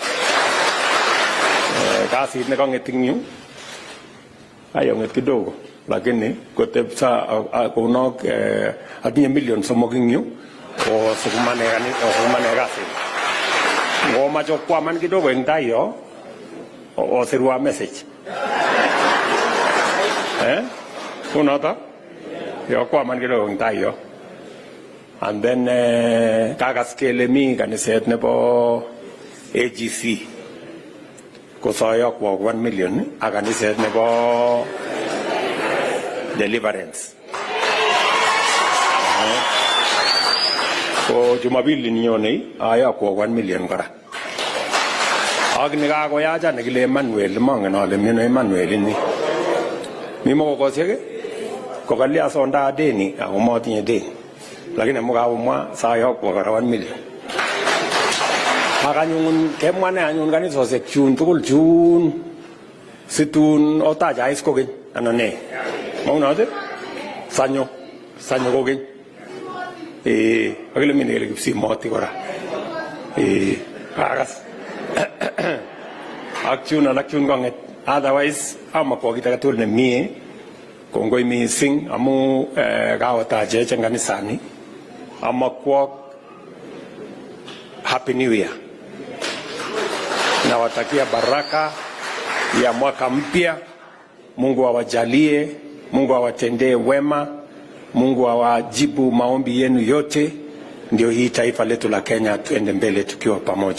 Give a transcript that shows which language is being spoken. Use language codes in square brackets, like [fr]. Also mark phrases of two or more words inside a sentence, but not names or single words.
[kln] Kasi nekangetinyu ayo nget kidogo, lakini kotepsa kunok atinye million somokinyu o sukumane kasi. Ngoma chokwa man kidogo eng tayo o sirwa message. Unota yo kwa man kidogo eng tayo. [en] And then [kln] kakaskele mi kaniset nebo AGC kosoyo kwa 1 million akaniset nebo Deliverance. Ko Jumapili ninyone ayo kwa 1 million kora. Ak nikakoyacha nekile Emmanuel mongen ale mino Emmanuel ni. Mimo kokosiek kokalia sonda deni ako motinye deni. Lakini mukawumwa sayo kwa kora 1 million. Akanyun kemwane anyun kanisosiek chun tugul chun situn otaja is kokeny anan ne. Maunote sanyo kokeny. Akile mine kele kipsimoti kora. Akas. Ak chun konget. Otherwise amakwa kita katul ne mie kongoi mising amu kaotaje chen kanisani. Amakwa [en] Happy New Year. [sw] Nawatakia baraka ya mwaka mpya. Mungu awajalie, Mungu awatendee wema, Mungu awajibu maombi yenu yote, ndio hii taifa letu la Kenya tuende mbele tukiwa pamoja.